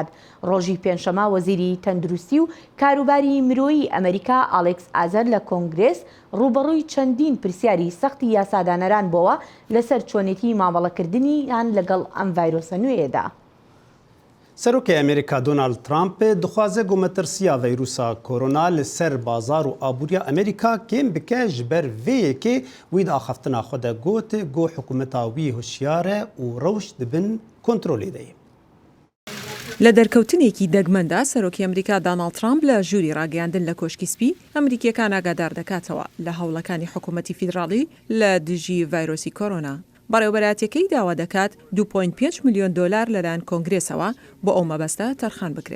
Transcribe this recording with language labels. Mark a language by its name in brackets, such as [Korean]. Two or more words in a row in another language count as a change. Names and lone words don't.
[Central Kurdish] ڕۆژی پێنجشەمە وەزیری تەندروستی و کاروباری مرۆیی ئەمریکا ئالێکس ئازەر لە کۆنگرێس ڕوبەڕووی چەندین پرسیاری سەختی یاسادانەران بووە لەسەر چۆنێتی مامەڵەکردنیان لەگەڵ ئەم ڤایرۆسە نوێیەدا. [Kurdish] سەرۆکی ئەمریکا دۆنالد ترامپ دخوازە گومەترسییا ڤایرۆسا کۆرۆنا لەسەر بازار و ئابووریا ئەمریکا کێم بکە ji ber vê yekê wî di axaftina xwe de got got hikûmeta wî hişyar e û rewş dibin kontrolê de ye. [Central Kurdish] لە دەرکەوتنێکی دەگمەندا سەرۆکی ئەمریکا داناڵد ترامپ لە ژووری ڕاگەیاندن لە کۆشکی سپی ئەمریکیەکان ئاگادار دەکاتەوە لە هەوڵەکانی حکوومەتی فیدراڵی لە دژی ڤایرۆسی کۆرۆنا. بەڕێوەبەراتیەکەی داوا دەکات 2.5 میلیۆن دۆلار لەلایەن کۆنگرێسەوە بۆ ئەو مەبەستە تەرخان بکرێت.